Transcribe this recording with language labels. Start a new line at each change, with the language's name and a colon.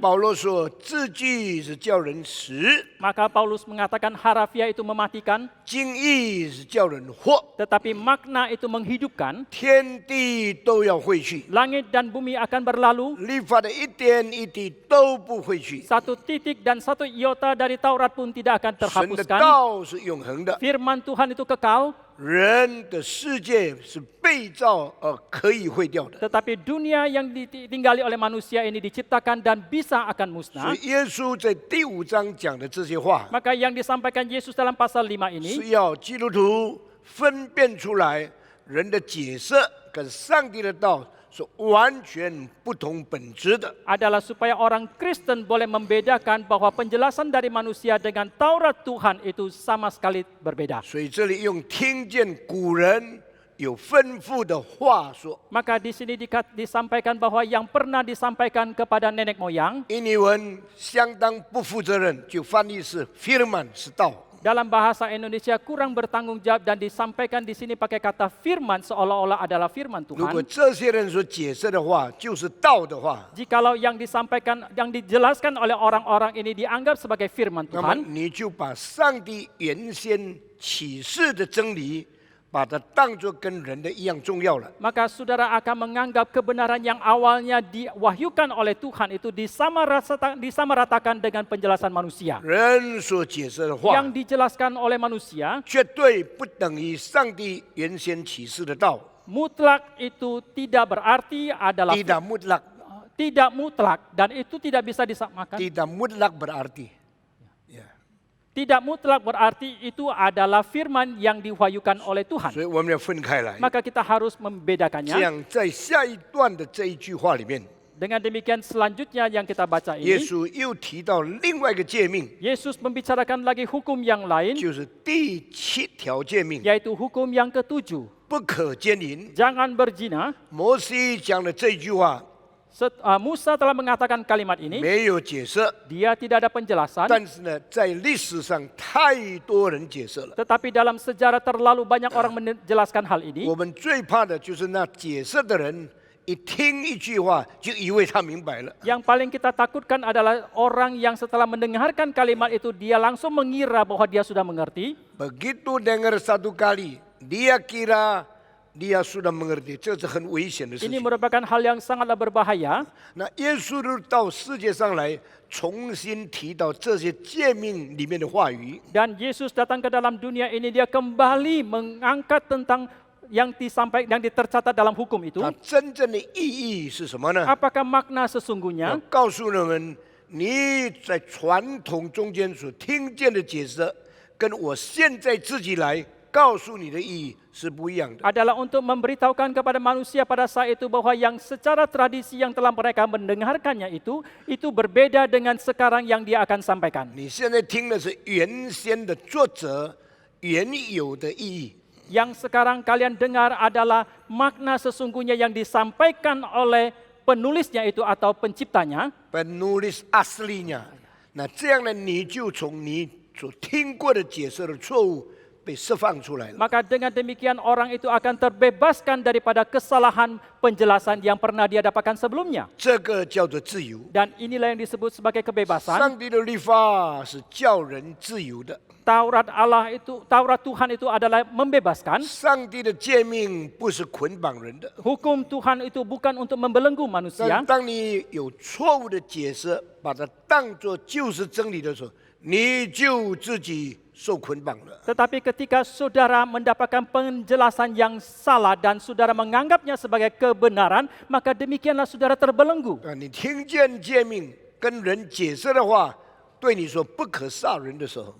Chinese: 保罗说，字句是叫人死，
Indonesian: Maka Paulus mengatakan harafiah itu mematikan,
Chinese: 经义是叫人活。
Indonesian: tetapi makna itu menghidupkan.
Chinese: 天地都要废去，
Indonesian: Langit dan bumi akan berlalu,
Chinese: 律法的一点一滴都不会去。
Indonesian: satu titik dan satu iota dari Taurat pun tidak akan
Chinese: 神的
Indonesian: terhapuskan.
Chinese: 道是永恒的，
Indonesian: Firman Tuhan itu kekal,
Chinese: 人的世界是被造而可以毁掉的。
Indonesian: tetapi dunia yang ditinggali oleh manusia ini diciptakan dan bisa akan
Chinese: 所
Indonesian: musnah.
Chinese: 以耶稣在第5章讲的这些话，
Indonesian: Maka yang disampaikan Yesus dalam pasal 5 ini
Chinese: 是要基督徒分辨出来人的解释跟上帝的道是完全不同本质的。
Indonesian: adalah supaya orang Kristen boleh membedakan bahwa penjelasan dari manusia dengan Taurat Tuhan itu sama sekali berbeda.
Chinese: 所以这里用听见古人有吩咐的话说，
Indonesian: Maka di sini disampaikan bahwa yang pernah disampaikan kepada nenek moyang,
Chinese: 印尼文相当不负责任，就翻译是 firman 是道。
Indonesian: dalam bahasa Indonesia kurang bertanggung jawab dan disampaikan di sini pakai kata firman seolah-olah adalah firman
Chinese: 如果
Indonesian: Tuhan.
Chinese: 这些人所解释的话就是道的话，
Indonesian: Jikalau yang disampaikan, yang dijelaskan oleh orang-orang ini dianggap sebagai firman
Chinese: 那么
Indonesian: Tuhan,
Chinese: 你就把上帝原先启示的真理，把它当作跟人的一样重要了。
Indonesian: maka saudara akan menganggap kebenaran yang awalnya diwahyukan oleh Tuhan itu disamaratakan dengan penjelasan manusia.
Chinese: 人所解释的话，
Indonesian: Yang dijelaskan oleh manusia
Chinese: 绝对不等于上帝原先启示的道，
Indonesian: mutlak itu tidak berarti adalah tidak mutlak， tidak mutlak dan itu tidak bisa disamakan. tidak mutlak berarti。 Tidak mutlak berarti itu adalah firman yang diwahyukan oleh
Chinese: 所
Indonesian: Tuhan.
Chinese: 以我们要分开来。
Indonesian: Maka kita harus
Chinese: 这
Indonesian: membedakannya.
Chinese: 样在下一段的这一句话里面，
Indonesian: Dengan demikian selanjutnya yang kita baca
Chinese: 耶
Indonesian: ini,
Chinese: 稣又提到另外一个诫命，
Indonesian: Yesus membicarakan lagi hukum yang lain,
Chinese: 就是第7条诫命，
Indonesian: yaitu hukum yang ketujuh.
Chinese: 不可奸淫。
Indonesian: Jangan berzina.
Chinese: 摩西讲的这句话
Indonesian: Musa telah mengatakan kalimat ini,
Chinese: 没有解释，
Indonesian: dia tidak ada penjelasan.
Chinese: 但是呢，在历史上太多人解释了。
Indonesian: Tetapi dalam sejarah terlalu banyak orang menjelaskan hal ini.
Chinese: 我们最怕的就是那解释的人，一听一句话就以为他明白了。
Indonesian: Yang paling kita takutkan adalah orang yang setelah mendengarkan kalimat itu dia langsung mengira bahwa dia sudah mengerti. Begitu dengar satu kali, dia kira dia sudah mengerti，
Chinese: 这是很危险的事
Indonesian: Ini
Chinese: 情。
Indonesian: merupakan hal yang sangatlah berbahaya.
Chinese: 那耶稣到世界上来，重新提到这些诫命里面的话语，
Indonesian: Dan Yesus datang ke dalam dunia ini, dia kembali mengangkat tentang yang tercatat dalam hukum itu.
Chinese: 它真正的意义是什么呢？
Indonesian: Apakah makna
Chinese: 要
Indonesian: sesungguhnya?
Chinese: 告诉人们，你在传统中间所听见的解释，跟我现在自己来告诉你的意义是不一样的。
Indonesian: Adalah untuk memberitahukan kepada manusia pada saat itu bahwa yang secara tradisi yang telah mereka mendengarkannya itu berbeda dengan sekarang yang dia akan sampaikan.
Chinese: 你现在听的是原先的作者原有的意义，
Indonesian: Yang sekarang kalian dengar adalah makna sesungguhnya yang disampaikan oleh penulisnya itu atau penciptanya. penulis aslinya。
Chinese: 那这样呢，你就从你所听过的解释的错误被释放出来了。
Indonesian: Maka dengan demikian orang itu akan terbebaskan daripada kesalahan penjelasan yang pernah dia dapatkan sebelumnya.
Chinese: 这个叫做自由。
Indonesian: Dan inilah yang disebut sebagai kebebasan.
Chinese: 上帝的律法是叫人自由的，
Indonesian: Taurat Tuhan itu adalah membebaskan.
Chinese: 上帝的诫命不是捆绑人的。
Indonesian: Hukum Tuhan itu bukan untuk membelenggu
Chinese: 但
Indonesian: manusia.
Chinese: 当你有错误的解释，把它当作就是真理的时候，你就自己受捆绑了。
Indonesian: Tetapi ketika saudara mendapatkan penjelasan yang salah dan saudara menganggapnya sebagai kebenaran, maka demikianlah saudara terbelenggu.
Chinese: 你听见诫命跟人解释的话，对你说不可杀人的时候，